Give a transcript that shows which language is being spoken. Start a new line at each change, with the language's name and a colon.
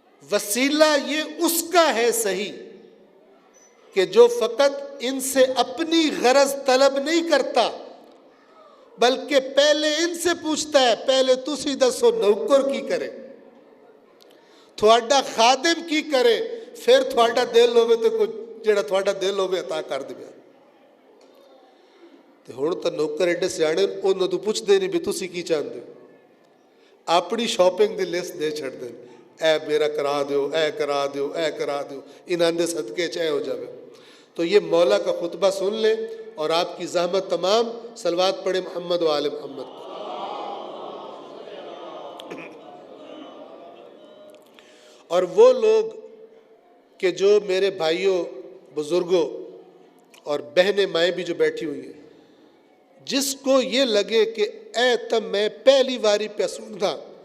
Urdu: وسیلہ یہ اس کا ہے صحیح کہ جو فقط ان سے اپنی غرض طلب نہیں کرتا بلکہ پہلے ان سے پوچھتا ہے پہلے
Punjabi: تسی دسو نوکر کی کرے، تھوڑا خادم کی کرے، پھر تھوڑا دل ہوئے تو کوئی جڑا تھوڑا دل ہوئے عطا کر دے. تے ہن تے نوکر ایڈے سیانے انہاں تو پوچھ دے نہیں بھی تسی کی چاہندے، اپنی شاپنگ دی لسٹ دے چھڑ دے، اے میرا کرا دیو، اے کرا دیو، اے کرا دیو، انہاں دے صدقے چاہے ہو جاوے.
Urdu: تو یہ مولا کا خطبہ سن لیں اور آپ کی زحمت تمام. صلوات پڑھیں محمد و آل محمد. اور وہ لوگ کہ جو میرے بھائیوں، بزرگوں اور بہنیں مائیں بھی جو بیٹھی ہوئی ہیں، جس کو یہ لگے کہ
Punjabi: اے تب میں پہلی واری پہ سندا،